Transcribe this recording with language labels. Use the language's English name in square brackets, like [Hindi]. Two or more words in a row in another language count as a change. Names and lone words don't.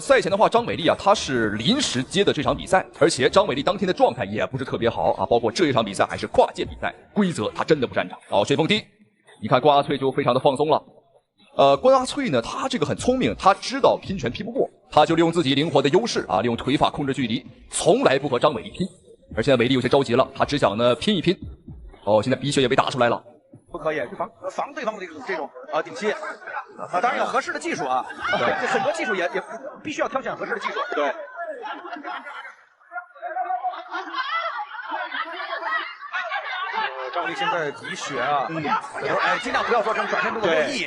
[Chinese] 賽前的話，張偉麗啊，她是臨時接的這場比賽，而且張偉麗當天的狀態也不是特別好啊，包括這一場比賽還是跨界比賽，規則她真的不擅長。好，旋風踢，你看關阿翠就非常的放鬆了。關阿翠呢，她這個很聰明，她知道拼拳拼不過，她就利用自己靈活的優勢啊，利用腿法控制距離，從來不和張偉麗拼。而現在偉麗有些着急了，她只想呢拼一拼。哦，現在鼻血也被打出來了。不可以去防对方的这种顶膝当然有合适的技术啊，对，很多技术也必须要挑选合适的技术。对。张伟丽现在鼻血啊，哎，尽量不要做成转身动作过意，